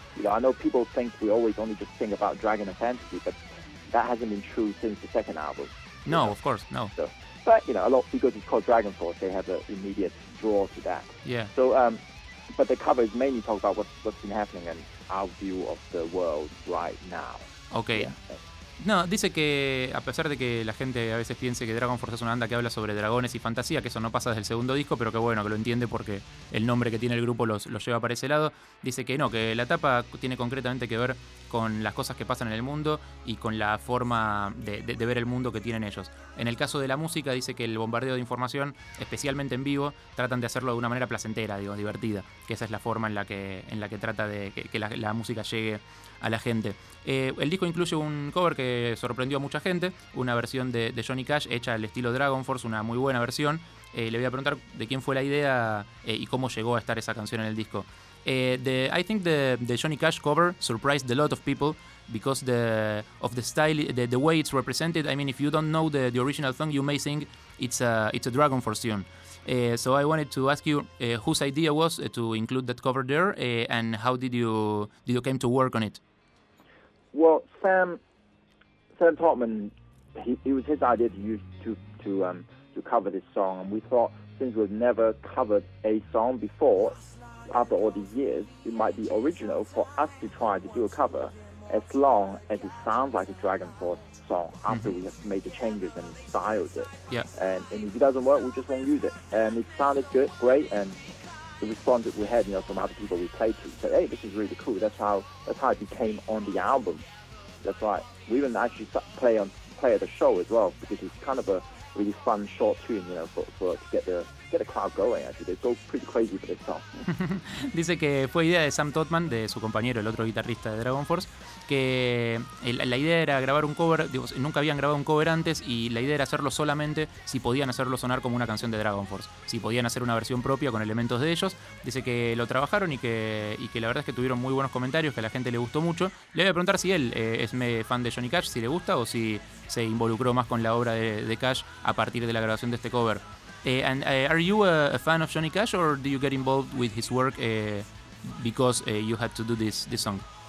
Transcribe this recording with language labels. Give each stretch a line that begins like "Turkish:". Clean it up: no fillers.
English: You know, I know people think we always only just think about Dragon and Fantasy, but that hasn't been true since the second album. No, of course, no. So, but you know, a lot because it's called Dragon Force, they have an immediate draw to that. Yeah. So, but the covers mainly talk about what's been happening and our view of the world right now. Okay. Yeah.
Spanish: No, dice que a pesar de que la gente a veces piense que Dragon Force es una banda que habla sobre dragones y fantasía, que eso no pasa desde el segundo disco, pero que bueno, que lo entiende porque el nombre que tiene el grupo los lleva para ese lado, dice que no, que la etapa tiene concretamente que ver con las cosas que pasan en el mundo y con la forma de ver el mundo que tienen ellos. En el caso de la música, dice que el bombardeo de información, especialmente en vivo, tratan de hacerlo de una manera placentera, digo, divertida, que esa es la forma en la que trata de que la música llegue a la gente. El disco incluye un cover que sorprendió a mucha gente, una versión de Johnny Cash hecha al estilo Dragon Force, una muy buena versión. Le voy a preguntar de quién fue la idea y cómo llegó a estar esa canción en el disco.
English: I think the Johnny Cash cover surprised a lot of people because of the style, the way it's represented. I mean, if you don't know the original song, you may think it's a Dragon Force tune. So I wanted to ask you whose idea was to include that cover there, and how did you came to work on it? Well, Sam Tortman, it was his idea to cover this song, and we thought since we've never covered a song before, after all these years, it might be original for us to try to do a cover, as long as it sounds like a Dragon Force song after we have made the changes and styled it. Yeah. And if it doesn't work, we just won't use it. And it sounded good, great, and the response that we had, you know, from other people we played to said, hey, this is really cool. That's how it became on the album. That's right. We even actually play at the show as well, because it's kind of a really fun short tune, you know, to get the crowd going, actually. They go pretty crazy for this song.
Spanish: Dice que fue idea de Sam Tortman, de su compañero, el otro guitarrista de Dragon Force, que la idea era grabar un cover, digo, nunca habían grabado un cover antes, y la idea era hacerlo solamente si podían hacerlo sonar como una canción de Dragon Force, si podían hacer una versión propia con elementos de ellos. Dice que lo trabajaron y que la verdad es que tuvieron muy buenos comentarios, que a la gente le gustó mucho. Le voy a preguntar si él es fan de Johnny Cash, si le gusta, o si se involucró más con la obra de Cash a partir de la grabación de este cover.
English: Are you a fan of Johnny Cash, or do you get involved with his work because you had to do this song?